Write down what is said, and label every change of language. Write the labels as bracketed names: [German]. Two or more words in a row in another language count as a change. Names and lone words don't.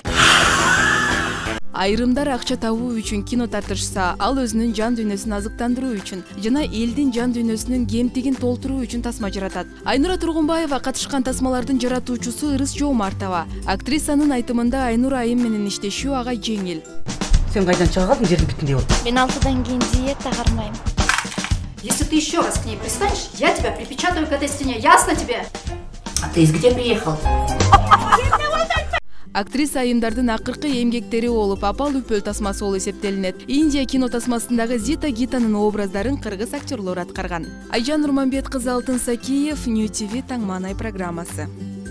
[Kyrgyz] Айрымдар акча табуу үчүн кино тартышса, ал өзүнүн жан дүйнөсүн азыктандыруу үчүн жана элдин жан дүйнөсүнүн кемтигин толтуруу үчүн тасма жаратат. Айнура Тургунбаева катышкан тасмалардын жаратуучусу Ырыс Жоомартова. Актрисанын айтымында Айнура айым менен иштешүү ага жеңил. Сен кайдан чыга калдың, жердин бүтүндей болуп? Мен 6-дан кийин диета кармайм. [Russian] Если ты еще раз к ней пристанешь, я тебя припечатаю к этой стене. Ясно тебе? А ты из где приехал? [Kyrgyz] Актриса айымдардын акыркы эмгектери болуп, апал үпөл тасмасы болуп эсептелинет. Индия кино тасмасындагы Зита Гитанын образдарын кыргыз актерлору аткарган. Айжан Нурманбет кызы, Алтын Сакиев, Нью ТВ таң маанай программасы.